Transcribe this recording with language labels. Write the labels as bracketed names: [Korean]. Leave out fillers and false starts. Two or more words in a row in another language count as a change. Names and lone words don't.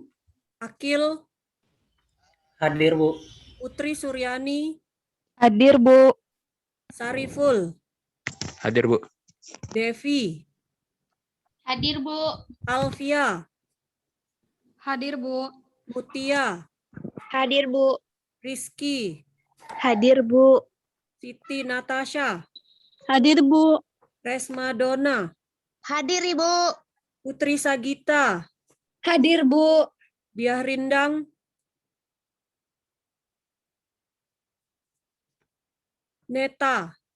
[Indonesian] Akil. Hadir, Bu. Putri Suryani. Hadir, Bu. Sariful. Hadir, Bu. Devi. Hadir, Bu. Alfia. Hadir, Bu. Mutia. Hadir, Bu. Rizky. Hadir, Bu. Siti Natasha. Hadir, Bu. Resma Dona. Hadir, Ibu. Putri Sagita. Hadir, Bu. Diah Rindang. Neta.